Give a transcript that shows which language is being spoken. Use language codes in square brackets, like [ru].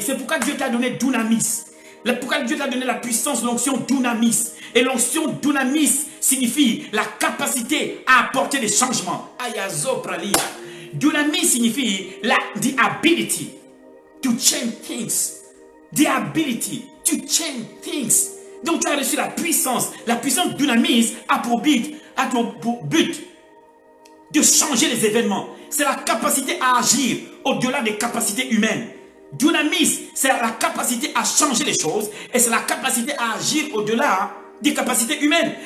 [fr] C'est pourquoi Dieu t'a donné dunamis. Pourquoi Dieu t'a donné la puissance, l'onction dunamis. Et l'onction dunamis signifie la capacité à apporter des changements. Ayazopralia. [en] Dunamis [fr] signifie [en] the ability to change things. The ability to change things. [fr] Donc tu as reçu la puissance. La puissance dunamis a pour but de changer les événements. C'est la capacité à agir au-delà des capacités humaines. Dunamis, c'est la capacité à changer les choses et c'est la capacité à agir au-delà des capacités humaines.